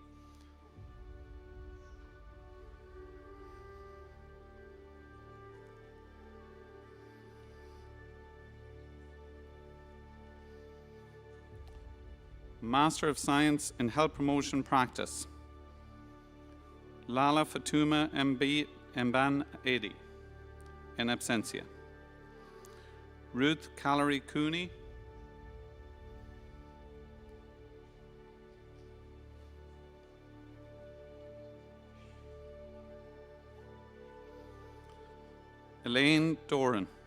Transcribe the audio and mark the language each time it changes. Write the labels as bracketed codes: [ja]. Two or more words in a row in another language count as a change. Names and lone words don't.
[en] Master of Science in Health Promotion Practice, Lala Fatuma Mban Edi, in absentia. Ruth Callery Cooney. Elaine Doran.